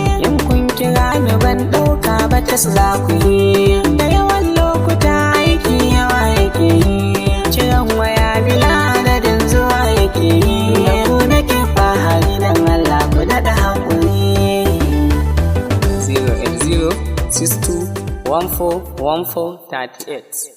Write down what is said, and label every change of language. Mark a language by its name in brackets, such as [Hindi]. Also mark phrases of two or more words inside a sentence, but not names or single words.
[Hausa] In kun kira ni ban ɗauka ba, tas za ku yi. Da yawan lokuta aiki yawa yake yi. Kiran waya bila adadin zuwa yake yi. Da ku nake fahari, dan Allah ku daɗa haƙuri. [English] Zero eight zero six two one four one four thirty eight.